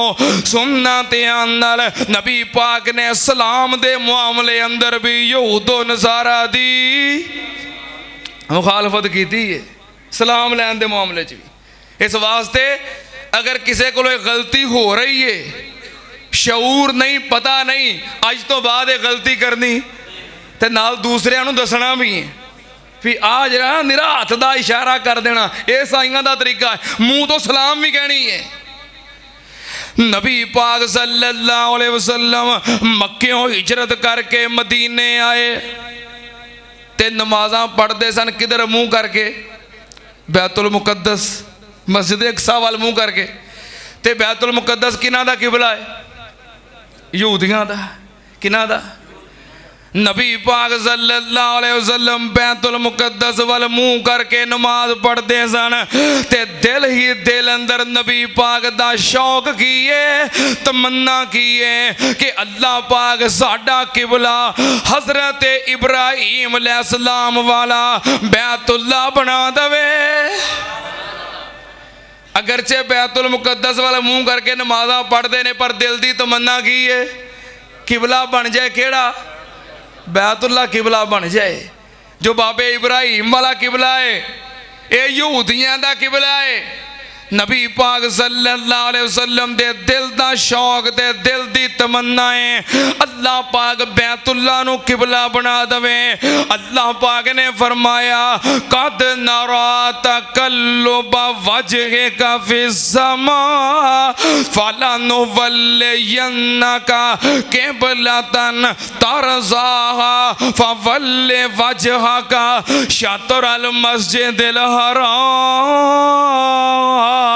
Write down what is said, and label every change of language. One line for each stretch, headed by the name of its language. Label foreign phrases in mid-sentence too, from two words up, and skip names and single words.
Punjabi: سنت اندر نبی پاک نے سلام دے معاملے اندر بھی یہودو نصاریٰ دی مخالفت کی ہے، سلام لین دے معاملے چ بھی. اس واسطے اگر کسی کو غلطی ہو رہی ہے، شعور نہیں، پتا نہیں، اج تو بعد غلطی کرنی تے نال دوسریاں نوں دسنا بھی ہے بھی آ ذرا نرا ہاتھ کا اشارہ کر دینا، یہ عیسائیاں کا طریقہ ہے. منہ تو سلام بھی کہنی ہے۔ نبی پاک
Arabic: صلى الله عليه وسلم
Punjabi: مکیوں ہجرت کر کے مدینے آئے تے نمازاں پڑھتے سن کدھر منہ کر کے? بیت المقدس، مسجد اقصیٰ وال منہ کر کے. تے بیت المقدس کناں دا قبلہ ہے? یہودیاں دا۔ کناں دا? نبی پاک
Arabic: صلى الله عليه وسلم
Punjabi: بیت المقدس وال منہ کر کے نماز پڑھتے سن تے دل ہی دل اندر نبی پاک دا شوق کیے، تمنا کیے کہ اللہ پاک ساڈا قبلہ حضرت ابراہیم علیہ السلام والا بیت اللہ بنا دوے. اگرچہ بیت المقدس والا منہ کر کے نمازاں پڑھتے نے، پر دل کی تمنا کی ہے قبلہ بن جائے. کیہڑا؟ بیت اللہ قبلہ بن جائے. جو بابے ابراہیم والا قبلہ ہے، یہ یہودیاں دا قبلہ ہے. نبی پاک
Arabic: صلى الله عليه وسلم
Punjabi: دے دل دا شوق تے دل دی تمنا ہے اللہ پاک بیت اللہ نوں قبلہ بنا دوے. اللہ پاک نے فرمایا
Arabic: قد نرى تقلب وجهك في السماء فلنولينك قبلة ترضاها فول وجهك شطر المسجد الحرام.